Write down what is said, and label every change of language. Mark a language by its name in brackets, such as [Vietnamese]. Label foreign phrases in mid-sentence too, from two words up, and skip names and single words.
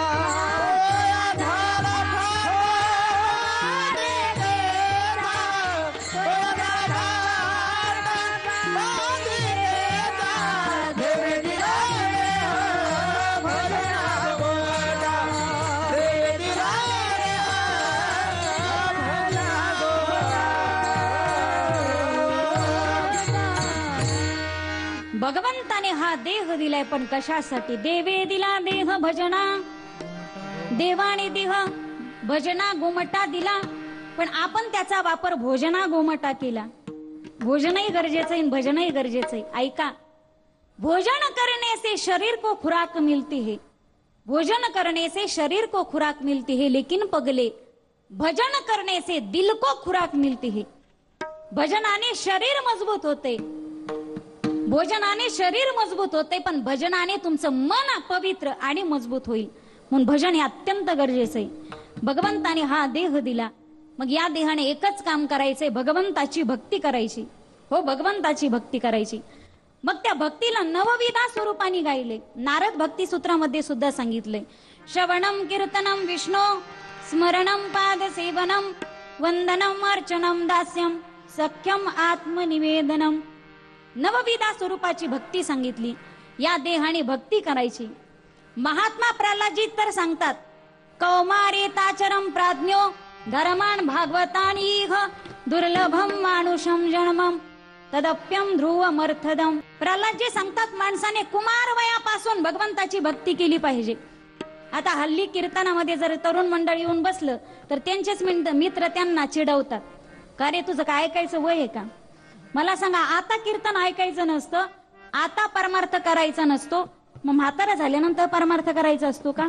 [Marathi] तोया झाला देवे दिला देह भजन गोमाटा. देवे दिला भगवंताने हा देह दिलाय पण कशासाठी? देवे दिला देह भजना. देवाने देह भजना गोमटा दिला पण आपण त्याचा वापर भोजना गोमटा केला. भोजनही गरजेचं आहे भजनही गरजेचं आहे. ऐका, [Hindi] भोजन करने से शरीर को खुराक मिलती है. भोजन करने से शरीर को खुराक मिलती है लेकिन पगले भजन करने से दिल को खुराक मिलती है. [Marathi] भजनाने शरीर मजबूत होते, भोजनाने शरीर मजबूत होते पण भजनाने तुमचं मन पवित्र आणि मजबूत होईल. म्हणून भजन हे अत्यंत गरजेचं आहे. भगवंताने हा देह दिला, मग या देहाने एकच काम करायचंय, भगवंताची भक्ती करायची. हो, भगवंताची भक्ती करायची. मग त्या भक्तीला नवविधा स्वरूपाने गायले. नारद भक्ती सूत्रामध्ये सुद्धा सांगितले, [Sanskrit] श्रवणम कीर्तनम विष्णू स्मरणम पाद सेवनम वंदनम अर्चनम दास्यम सख्यम आत्मनिवेदनम. [Marathi] नवविधा स्वरूपाची भक्ती सांगितली. या देहाने भक्ती करायची. महात्मा प्रल्हादजी तर सांगतात, [Sanskrit] कौमारे ताचरम प्राज्ञो धर्मान भागवतानीह दुर्लभम मानुषम जन्मम तदप्यम ध्रुवमर्थदम. [Marathi] प्रल्हादजी सांगतात, माणसाने कुमार वयापासून भगवंताची भक्ती केली पाहिजे. आता हल्ली कीर्तनामध्ये जर तरुण मंडळ येऊन बसलं तर त्यांचेच मित्र त्यांना चिडवतात, का रे तुझं काय ऐकायचं वय आहे का? मला सांगा, आता कीर्तन ऐकायचं नसतं, आता परमार्थ करायचा नसतो, मग म्हातारा झाल्यानंतर परमार्थ करायचा असतो का?